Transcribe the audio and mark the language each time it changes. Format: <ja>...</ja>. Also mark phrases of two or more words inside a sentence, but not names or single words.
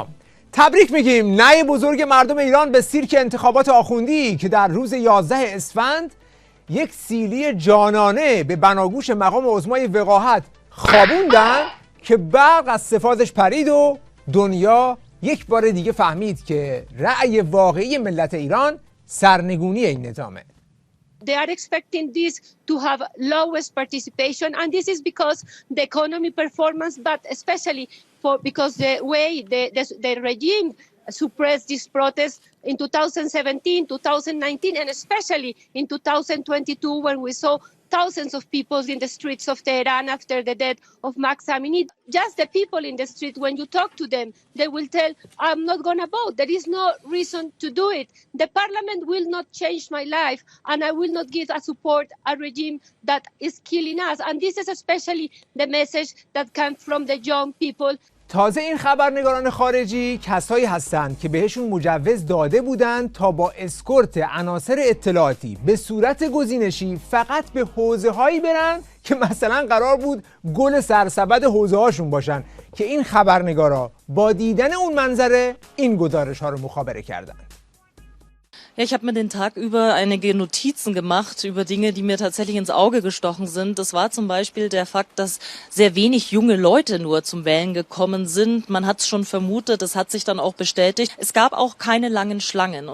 <fa>تبریک میگیم نای بزرگ مردم ایران به سیرک انتخابات آخوندی که در روز 11 اسفند یک سیلی جانانه به بناگوش مقام عظمای وقاحت خوابوندن که برق از سفازش پرید و دنیا یک بار دیگه فهمید که رأی واقعی ملت ایران سرنگونی این نظامه.</fa> <en>They are expecting this to have lowest participation, and this is because the economy performance, but especially because the way the regime suppressed this protest in 2017, 2019, and especially in 2022, when we saw thousands of people in the streets of Tehran after the death of Mahsa Amini. Just the people in the street, when you talk to them, they will tell, I'm not going to vote. There is no reason to do it. The parliament will not change my life, and I will not give a support a regime that is killing us. And this is especially the message that comes from the young people.</en> <fa>تازه این خبرنگاران خارجی کسایی هستند که بهشون مجوز داده بودند تا با اسکورت عناصر اطلاعاتی به صورت گزینشی فقط به حوزه هایی برن که مثلا قرار بود گل سرسبد حوزه هاشون باشن که این خبرنگارا با دیدن اون منظره این گزارش ها رو مخابره کردن.</fa> <de>Ja, ich habe mir den Tag über einige Notizen gemacht über Dinge, die mir tatsächlich ins Auge gestochen sind. Das war zum Beispiel der Fakt, dass sehr wenig junge Leute nur zum Wählen gekommen sind. Man hat es schon vermutet, das hat sich dann auch bestätigt. Es gab auch keine langen Schlangen.</de>